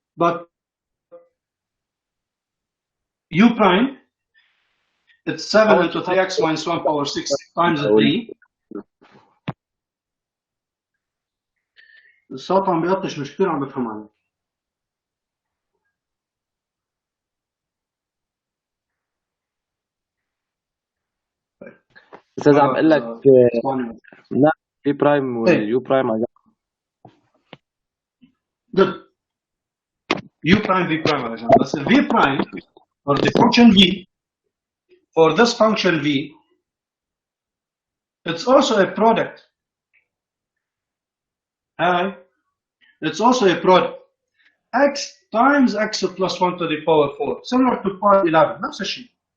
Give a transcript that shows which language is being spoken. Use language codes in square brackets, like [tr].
[en] But u prime, it's 7 into 3x minus 1 power 6 times 3. [ar] الصوت عم بيقطش، مش كثير عم بفهم عنه. استاذ عم اقول لك لا في برايم واليو برايم على جنب. [en] Good. U prime v prime [ar] على جنب. بس [en] v prime for the function v, for this function v, it's also a product. It's also a product. X times x plus 1 to the power 4, similar to part 11, [ar] نفس الشيء.